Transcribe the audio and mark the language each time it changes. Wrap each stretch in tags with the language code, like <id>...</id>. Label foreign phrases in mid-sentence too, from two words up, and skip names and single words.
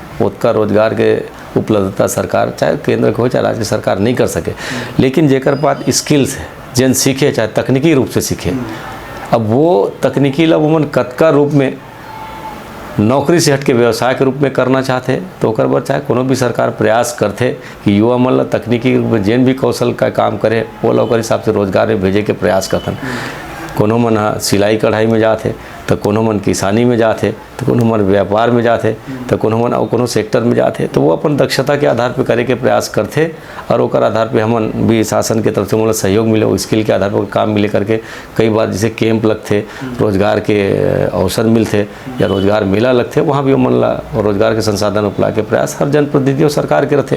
<hne>उतना रोजगार के उपलब्धता सरकार चाहे केंद्र के हो चाहे राज्य सरकार नहीं कर सके, लेकिन जेकर पास स्किल्स है जन सीखे चाहे तकनीकी रूप से सीखे, अब वो तकनीकी ला वो मन कतका रूप में नौकरी से हट के व्यवसाय के रूप में करना चाहते, तो ओकर बर चाहे कोनो भी सरकार प्रयास करते कि युवा मन ला तकनीकी रूप में जेन भी कौशल का काम करे वो ला ओकर हिसाब से रोजगार में भेजे के प्रयास करथन। कोनो मन सिलाई कढ़ाई में जाते, तो कोनो मन किसानी में जाते, तो कोनो मन व्यापार में जाते, तो कोनो मन और कोनो सेक्टर में जाते। तो वो अपन दक्षता के आधार पर करे के प्रयास करते और ओकर आधार पे हमन भी शासन के तरफ से मतलब सहयोग मिले, स्किल के आधार पर काम मिले करके कई बार जैसे कैंप लगते, रोजगार के अवसर मिलते या रोजगार मेला लगते, वहाँ भी हमन ला रोजगार के संसाधन उपला के प्रयास हर जनप्रतिनिधि और सरकार के रहते।</hne>